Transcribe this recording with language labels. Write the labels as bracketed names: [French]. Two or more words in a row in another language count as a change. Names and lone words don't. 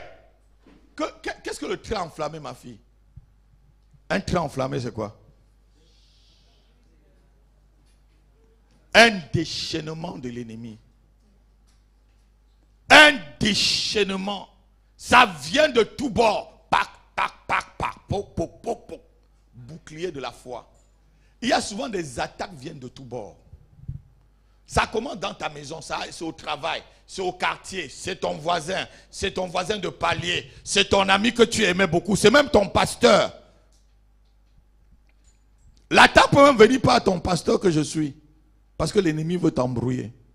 [French] Qu'est-ce que le trait enflammé, ma fille? Un trait enflammé, c'est quoi? Un déchaînement de l'ennemi. Un déchaînement. Ça vient de tous bords. Pac, pac, pac, pac, poc, poc, poc, poc. bouclier de la foi. Il y a souvent des attaques qui viennent de tous bords. Ça commence dans ta maison, c'est au travail, c'est au quartier, c'est ton voisin de palier, c'est ton ami que tu aimais beaucoup, c'est même ton pasteur. L'attaque peut même venir par ton pasteur que je suis, parce que l'ennemi veut t'embrouiller.